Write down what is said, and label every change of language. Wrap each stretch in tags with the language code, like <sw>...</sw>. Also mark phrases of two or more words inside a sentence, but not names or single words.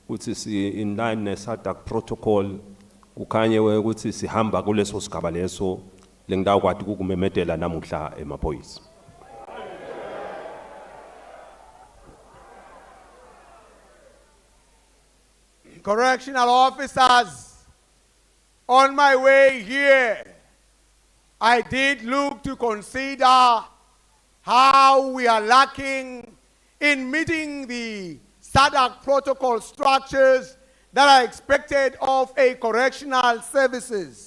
<ss>ukuthi si</ss> <en>in line</en> <ss>ne SADC protocol kukhanye ukuthi sihamba kuleso sigaba leso lengidawukwati ukumemedela namuhla emaphoyisa.</ss> <en>Correctional officers, on my way here, I did look to consider how we are lacking in meeting the SADC protocol structures that are expected of a correctional services.</en>